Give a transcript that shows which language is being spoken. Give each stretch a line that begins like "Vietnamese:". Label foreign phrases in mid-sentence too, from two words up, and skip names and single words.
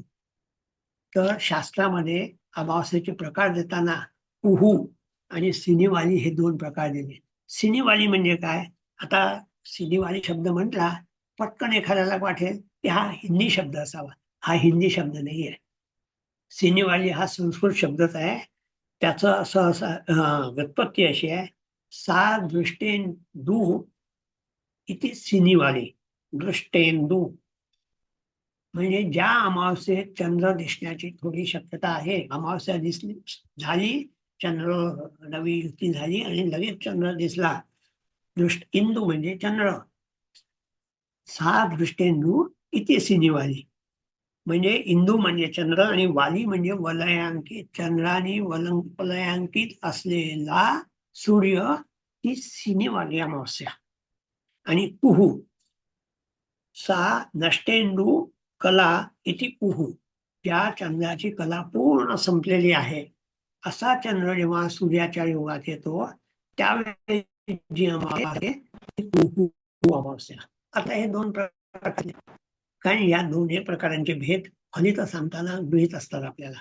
Marathi: तर शास्त्रामध्ये अमावस्येचे प्रकार देताना कुहू आणि सिनीवाली हे 2 प्रकार दिले. सिनीवाली म्हणजे काय? आता सिनीवाली शब्द म्हटला, पटकन एखाद्याला वाटेल की हा हिंदी शब्द असावा. हा हिंदी शब्द नाही आहे. सिनीवाली हा संस्कृत शब्दच आहे. त्याचं असं व्युत्पत्ती अशी आहे,
Sanskrit: सा दृष्टेंदू इति सिनीवाली.
Marathi: दृष्टेंदू म्हणजे ज्या अमावस्येत चंद्र दिसण्याची थोडी शक्यता आहे, अमावस्या दिसली झाली, चंद्र रवी युती झाली आणि लगेच चंद्र दिसला, इंदू म्हणजे चंद्र,
Sanskrit: सा दृष्टेंदू इति सिनीवाली.
Marathi: म्हणजे इंदू म्हणजे चंद्र आणि वाली म्हणजे वलयांकित, चंद्राने वलयांकित असलेला सूर्य ही सिनेवाली अमावस्या.
Sanskrit: आणि कुहू सा नष्टेंदू कला इति कुहू,
Marathi: ज्या चंद्राची कला पूर्ण संपलेली आहे असा चंद्र जेव्हा सूर्याच्या योगात येतो त्यावेळी जी अमावस्या आहे ती कुहू अमावस्या. आता हे दोन प्रकार, कारण या दोन्ही प्रकारांचे भेद फलित सांगताना गृहीत असतात आपल्याला.